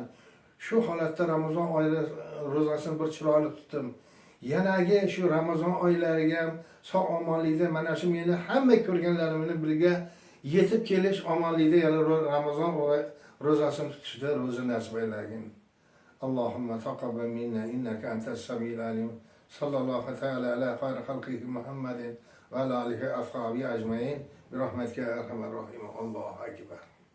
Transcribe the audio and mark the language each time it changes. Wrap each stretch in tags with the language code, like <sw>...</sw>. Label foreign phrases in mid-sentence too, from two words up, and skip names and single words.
<uz>Shu holatda Ramazon oyi ro'zasini bir chiroyli tutdim. Yanagi shu Ramazon oylariga ham sog' omonlikda mana shu meni hamma ko'rganlarimni birga yetib kelish omonlikda yana Ramazon ro'zasini tutishda ro'za nasib aylagin.</uz> <ar>اللهم تقبل منا إنك أنت السميع العليم. صلى الله تعالى على خير خلقه محمد وعلى آله أصحابه أجمعين برحمتك يا أرحم الراحمين. الله أكبر.</ar>